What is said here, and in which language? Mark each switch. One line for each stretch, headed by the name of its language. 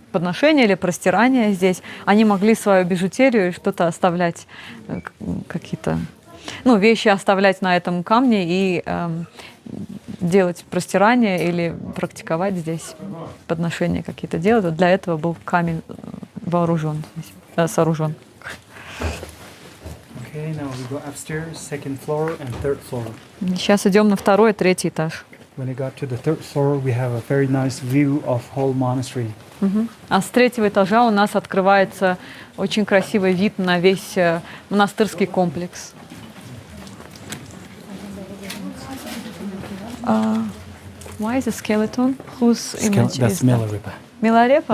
Russian: подношения или простирания здесь, они могли свою бижутерию и что-то оставлять, какие-то, ну, вещи оставлять на этом камне и делать простирание или практиковать здесь подношения какие-то делать. Вот для этого был камень вооружен, сооружен.
English: Okay, now we go upstairs, second floor and third floor.
Russian: Сейчас идем на второй и третий этаж.
English: When we got to the third floor, we have a very nice view of whole monastery.
Russian: А с третьего этажа у нас открывается очень красивый вид на весь монастырский комплекс.
English: Why is a skeleton? Whose image is that? Миларепа?